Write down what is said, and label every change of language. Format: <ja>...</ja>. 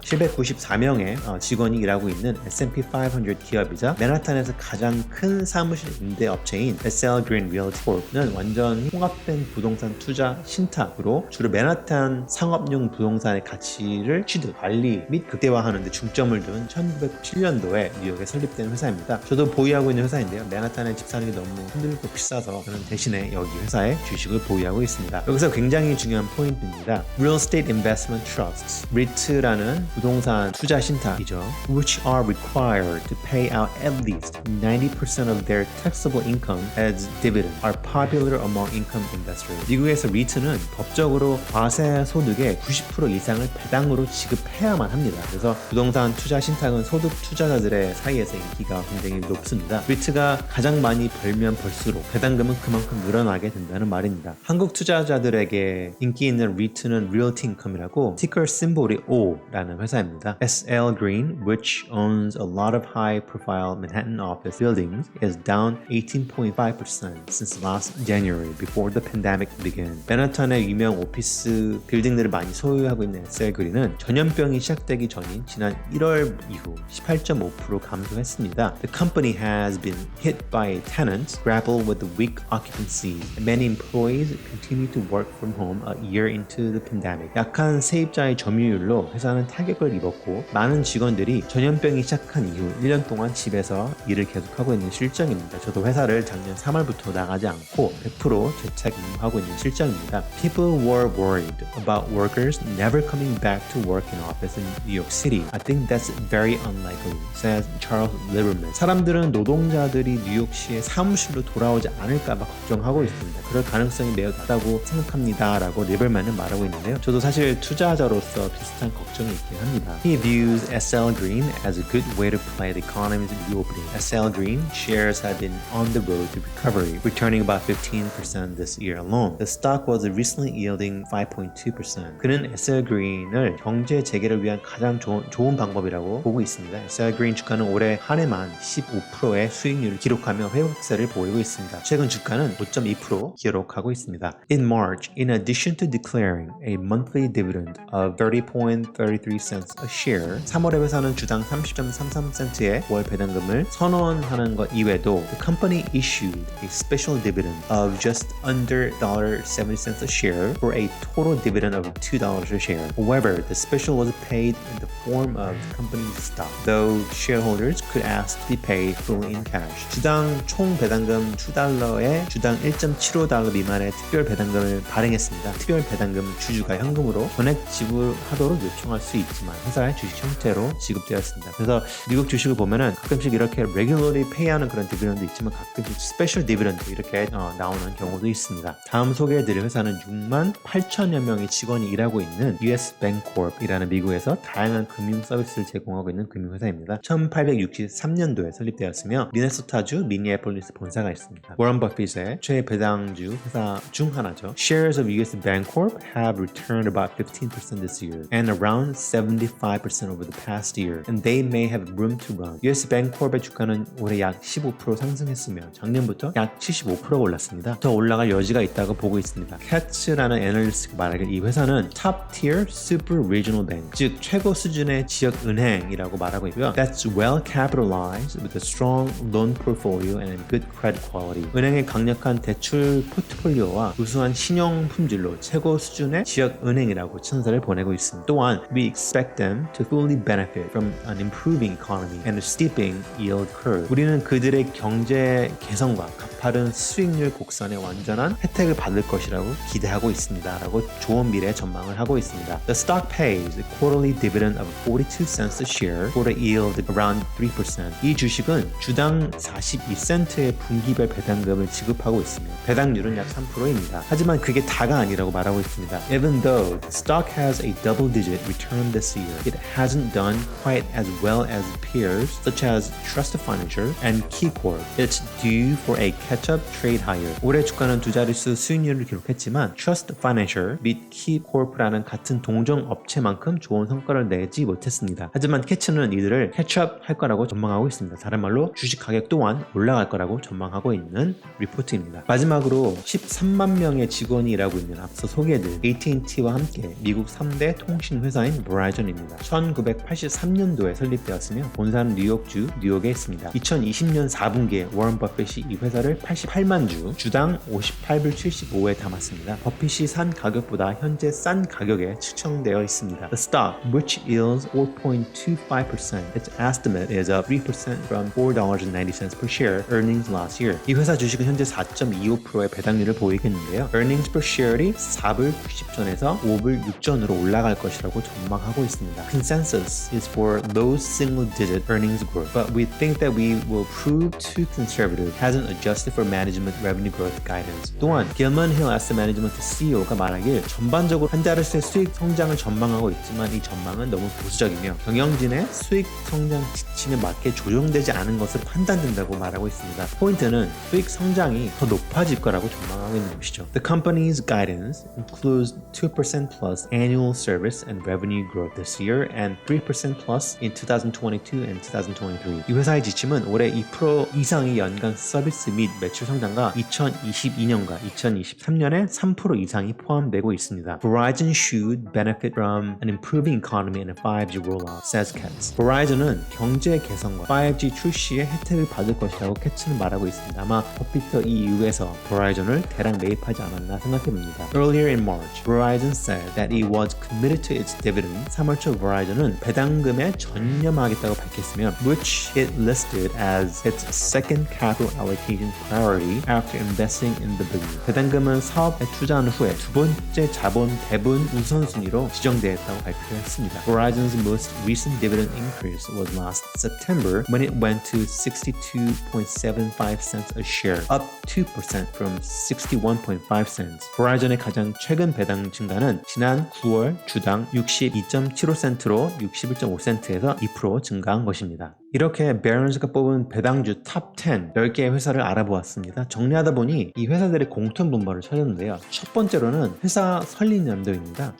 <ko>794명의 직원이 일하고 있는 S&P 500 기업이자 맨하탄에서 가장 큰 사무실 임대 업체인 SL Green Realty Corp는 완전히 통합된 부동산 투자 신탁으로 주로 맨하탄 상업용 부동산의 가치를 취득, 관리 및 극대화하는 데 중점을 둔 1997년도에 뉴욕에 설립된 회사입니다. 저도 보유하고 있는 회사인데요. 맨하탄에 집 사는 게 너무 힘들고 비싸서 저는 대신에 여기 회사의 주식을 보유하고 있습니다. 여기서 굉장히 중요한 포인트입니다. Real Estate Investment Trusts, REIT라는 REIT라는 부동산 투자 신탁이죠.</ko> <en>which are required to pay out at least 90% of their taxable income as dividend are popular among income investors.</en> <ko>미국에서 REIT는 법적으로 과세 소득의 90% 이상을 배당으로 지급해야만 합니다. 그래서 부동산 투자 신탁은 소득 투자자들의 사이에서 인기가 굉장히 높습니다. REIT가 가장 많이 벌면 벌수록 배당금은 그만큼 늘어나게 된다는 말입니다. 한국 투자자들에게 인기 있는 REIT는 Realty Income이라고 티cker 심볼이 O라는 회사입니다.</ko> <en>SL Green, which owns a lot of high-profile Manhattan office buildings, is down 18.5% since last January before the pandemic began.</en> <ko>맨하탄의 유명 오피스 빌딩들을 많이 소유하고 있는 SL Green은 전염병이 시작되기 전인 지난 1월 이후 18.5% 감소했습니다.</ko> <en>The company has been hit by tenants grapple with the weak occupancy. Many employees continue to work from home a year into the pandemic.</en> <ko>약한 세입자의 점유율로 회사는 타격을 입었고 많은 직원들이 전염병이 시작한 이후 1년 동안 집에서 일을 계속하고 있는 실정입니다. 저도 회사를 작년 3월부터 나가지 않고 100% 재택근무하고 있는 실정입니다.</ko> <en>People were worried about workers never coming back to work in office in New York City. I think that's very unlikely, says Charles Lieberman.</en> <ko>사람들은 노동자들이 뉴욕시의 사무실로 돌아오지 않을까 봐 걱정하고 있습니다. 그럴 가능성이 매우 낮다고 생각합니다. 라고 리버만은 말하고 있는데요. 저도 사실 투자자로서 비슷한 걱정이 있긴 합니다.</ko> <en>He views SL Green as a good way to play the economy's reopening. SL Green shares have been on the road to recovery, returning about 15% this year alone. The stock was recently yielding 5.2%.</en> <ko>그는 SL Green을 경제 재개를 위한 가장 좋은 방법이라고 보고 있습니다. SL Green 주가는 올해 한 해만 15%의 수익률을 기록하며 회복세를 보이고 있습니다. 최근 주가는 5.2% 기록하고 있습니다.</ko> <en>In March, in addition to declaring a monthly dividend of 30.33 cents a share,</en> <ko>3월에 회사는 주당 30.33센트의 월 배당금을 선언하는 것 이외에도</ko> <en>the company issued a special dividend of just under $0.70 a share for a total dividend of $2 a share. However, the special was paid in the form of the company's stock, though shareholders could ask to be paid fully in cash.</en> <ko>주당 총 배당금 $2에 주당 1.75달러 미만의 특별 배당금을 발행했습니다. 특별 배당금 주주가 현금으로 전액 지불하도록 요청할 수 있지만 회사의 주식 형태로 지급되었습니다. 그래서 미국 주식을 보면은 가끔씩 이렇게</ko> <en>regularly pay</en> <ko>하는 그런 디비던도 있지만 가끔씩 스페셜 디비던도 이렇게 나오는 경우도 있습니다. 다음 소개해드릴 회사는 6만 8천여 명의 직원이 일하고 있는 US Bancorp이라는 미국에서 다양한 금융 서비스를 제공하고 있는 금융회사입니다. 1863년도에 설립되었으며 미네소타주 미니애폴리스 본사가 있습니다. 워런 버핏의 최배당주 회사 중 하나죠.</ko> <en>Shares of US Bancorp have returned about 15% this year and around 75% over the past year, and they may have room to run.</en> <ko>US Bancorp의 주가는 올해 약 15% 상승했으며 작년부터 약 75% 올랐습니다. 더 올라갈 여지가 있다고 보고 있습니다. Cats라는 애널리스트가 말하길 이 회사는 Top Tier Super Regional Bank, 즉 최고 수준의 지역 은행이라고 말하고 있고요.</ko> <en>That's well capitalized with a strong loan portfolio and good credit quality.</en> <ko>은행의 강력한 대출 포트폴리오와 우수한 신용 품질로 최고 수준의 지역 은행이라고称사를 보내고 있습니다.</ko> <en>또한 we expect them to fully benefit from an improving economy and a steepening yield curve.</en> <ko>우리는 그들의 경제 개선과 가파른 수익률 곡선의 완전한 혜택을 받을 것이라고 기대하고 있습니다. 라고 좋은 미래 전망을 하고 있습니다.</ko> <en>The stock pays a quarterly dividend of 42 cents a share for a yield around 3%.</en> <ko>이 주식은 주당 42센트의 분기별 배당금을 지급하고 있으며 배당률은 약 3%입니다. 하지만 그게 다가 아니라고 말하고 있습니다.</ko> <en>Even though the stock has a double-digit return this year, it hasn't done quite as well as peers such as Trust Financial and KeyCorp. It's due for a catch-up trade higher.</en> <ko>올해 주가는 두 자릿수 수익률을 기록했지만 Trust Financial 및 KeyCorp라는 같은 동종 업체만큼 좋은 성과를 내지 못했습니다. 하지만 캐츠는 이들을 캐치업 할 거라고 전망하고 있습니다. 다른 말로 주식 가격 또한 올라갈 거라고 전망하고 있는 리포트입니다. 마지막으로 13만 명의 직원이 일하고 있는 앞서 소개해드린 AT&T와 함께 미국 3대 통신 회사인 Verizon입니다. 1983년도에 설립되었으며 본사는 뉴욕주 뉴욕에 있습니다. 2020년 4분기에 워런 버핏이 이 회사를 88만 주, 주당 58불 75에 담았습니다. 버핏이 산 가격보다 현재 싼 가격에 측정되어 있습니다.</ko> <en>The stock, which yields 4.25%, its estimate is up 3% from $4.90 per share earnings last year.</en> <ko>이 회사 주식은 현재 4.25%의 배당률을 보이겠는데요. earnings per share이 4불 90전에서 5불 6전으로 올라갈 것이라고 전망하고 있습니다.</ko> <en>Consensus is for low single-digit earnings growth, but we think that we will prove too conservative, hasn't adjusted for management revenue growth guidance.</en> <ko>또한 Gilman Hill Asset Management CEO가 말하길 전반적으로 한 자릿수의 수익 성장을 전망하고 있지만 이 전망은 너무 보수적이며 경영진의 수익 성장 지침에 맞게 조정되지 않은 것으로 판단된다고 말하고 있습니다. 포인트는 수익 성장이 더 높아질 거라고 전망하고 있는 것이죠.</ko> <en>The company's guidance includes 2% plus annual service and revenue growth this year and 3% plus in 2022 and 2023.</en> <ko>이 회사의 지침은 올해 2% 이상의 연간 서비스 및 매출 성장과 2022년과 2023년에 3% 이상이 포함되고 있습니다.</ko> <en>Verizon should benefit from an improving economy and a 5G rollout, says Katz.</en> <ko>Verizon은 경제 개선과 5G 출시에 혜택을 받을 것이라고 캐츠는 말하고 있습니다. 아마 버피터 이 이유에서 Verizon을 대량 매입하지 않았나 생각해봅니다.</ko> <en>Earlier in March, Verizon said that it was committed to its dividend.</en> <ko>3월 초 Verizon은 배당금에 전념하겠다고 밝혔으며</ko> <en>which it listed as its second capital allocation priority after investing in the business.</en> <ko>배당금은 사업에 투자한 후에 두 번째 자본 배분 우선순위로 지정되었다고 발표했습니다.</ko> <en>Verizon's most recent dividend increase was last September when it went to 62.75 cents a share, up 2% from 61.5 cents.</en> <ko>Verizon의 가장 최근 배당 증가는 지난 9월 주당 62.75센트로 61.5센트에서 2% 증가한 것입니다. 이렇게 베런스가 뽑은 배당주 탑 10, 10개의 회사를 알아보았습니다. 정리하다 보니 이 회사들의 공통 분모를 찾았는데요. 첫 번째로는 회사 설립 연도입니다.</ko>